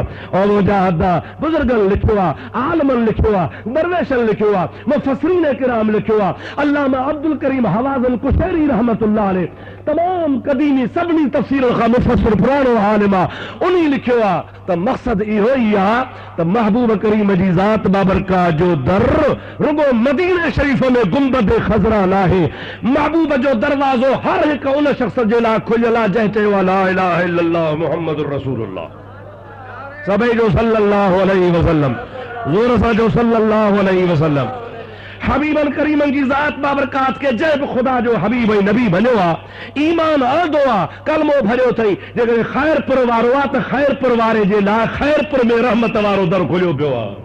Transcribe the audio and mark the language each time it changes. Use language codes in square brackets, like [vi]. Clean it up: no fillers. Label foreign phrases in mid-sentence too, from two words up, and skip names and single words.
[sd] और मुजाहिद बुज़ुर्गनि लिखियो आहे, आलमनि लिखियो आहे, दरवेशनि लिखियो आहे, मुफ़स्सिरीन किराम लिखियो आहे, अल्लामा अब्दुल करीम हवाज़िल कुशैरी [ar] رحمة الله عليه [sd] तमाम कदीमी सभिनी तफ़सीर खां मुफ़स्सिर पुराणो आलिम आहे, उन्ही लिखियो आहे त मक़सद इहो ई आहे त महबूब करीम जी ज़ात बाबरकात जो दर रुगो मदीने शरीफ में गुंबद खज़रा नाहे, महबूब जो दरवाज़ो हर हिकु उन शख़्स जे लाइ खुलियल आहे जंहिं चयो आहे [ar] لا إله إلا الله محمد رسول الله. [sd] सभई जो [ar] صلى الله عليه وسلم, [sd] ज़ोर सां जो [ar] صلى الله عليه وسلم. [sd] हबीबन करीमन जी ज़ात बाबरकात के जब खुदा जो हबीब ऐं नबी बनियो आहे, ईमान आणदो आहे, कलमो भरियो अथई, जेकॾहिं ख़ैरपुर वारो आहे त ख़ैरपुर वारे जे लाइ ख़ैरपुर में रहमत वारो दर खुलियो पियो आहे।